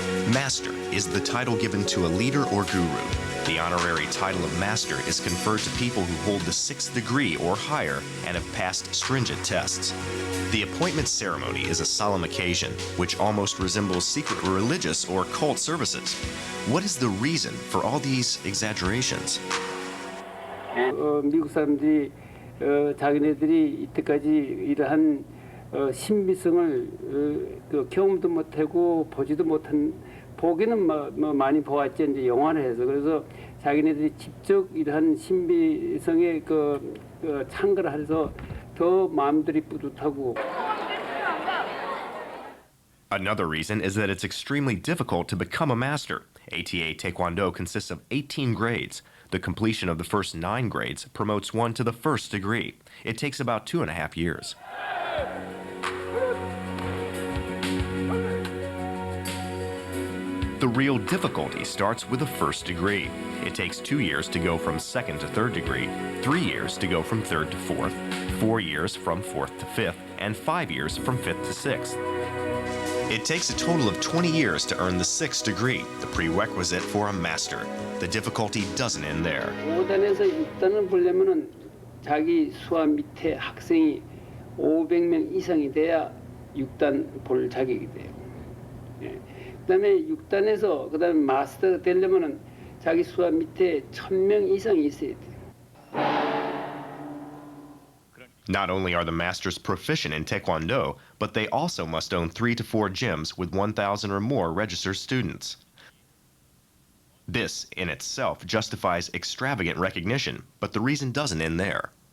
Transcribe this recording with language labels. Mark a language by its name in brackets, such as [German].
[English] Master is the title given to a leader or guru. The honorary title of master is conferred to people who hold the 6th degree or higher and have passed stringent tests. The appointment ceremony is a solemn occasion, which almost resembles secret religious or cult services. What is the reason for all these exaggerations? [Korean] 미국 사람들이 자기네들이 이때까지 이러한 신비성을 경험도 못하고 보지도 못한 보기는 많이 보았지 이제 영화를 해서 그래서 자기네들이 직접 이러한 신비성에 참가를 해서 더 마음들이 뿌듯하고. [English] Another reason is that it's extremely difficult to become a master. ATA Taekwondo consists of 18 grades. The completion of the first 9 grades promotes one to the 1st degree. It takes about 2.5 years. The real difficulty starts with the 1st degree. It takes 2 years to go from 2nd to 3rd degree, 3 years to go from 3rd to 4th, 4 years from 4th to 5th, and 5 years from 5th to 6th. It takes a total of 20 years to earn the 6th degree, the prerequisite for a master. The difficulty doesn't end there. [Korean] 5단에서 6단을 보려면은 자기 수와 밑에 학생이 500명 이상이 돼야 6단 볼 자격이 돼요. 그다음에 6단에서 그다음에 마스터가 되려면은 자기 수와 밑에 1000명 이상이 있어야 돼요. [English] Not only are the masters proficient in Taekwondo, but they also must own 3 to 4 gyms with 1,000 or more registered students. This, in itself, justifies extravagant recognition, but the reason doesn't end there.